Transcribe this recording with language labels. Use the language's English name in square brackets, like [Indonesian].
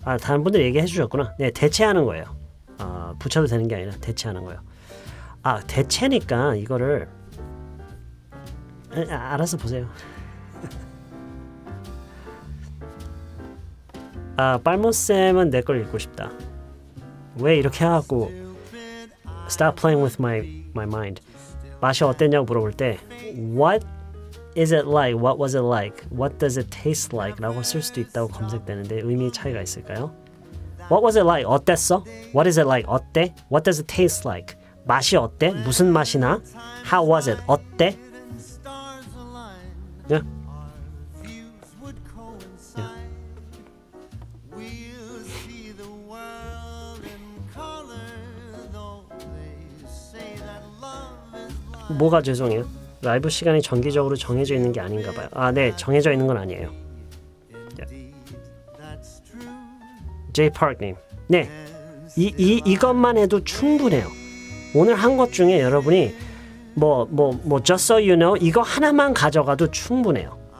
[Korean] 다른 분들 얘기해 주셨구나. 네, 대체하는 거예요. 붙여도 되는 게 아니라 대체하는 거예요. 대체니까 이거를 알아서 보세요. 빨모쌤은 내 걸 읽고 싶다. 왜 이렇게 해갖고 [English] Stop playing with my mind. [Korean] 맛이 어땠냐고 물어볼 때 [English] What is it like? What was it like? What does it taste like? [Korean] 라고 쓸 수도 있다고 검색되는데 의미 차이가 있을까요? [English] What was it like? [Korean] 어땠어? [English] What is it like? [Korean] 어때? [English] What does it taste like? [Korean] 맛이 어때? 무슨 맛이 나? [English] How was it? 어때? Stars align, Yeah. our views would coincide. We'll see the world in colors [Korean] 뭐가 죄송해요? 라이브 시간이 정기적으로 정해져 있는 게 아닌가 봐요. 아, 네, 정해져 있는 건 아니에요. [English] That's true. [Korean] J Park님, 네, 이것만 해도 충분해요. 오늘 한 것 중에 여러분이 [English] just so you know [Korean] 이거 하나만 가져가도 충분해요.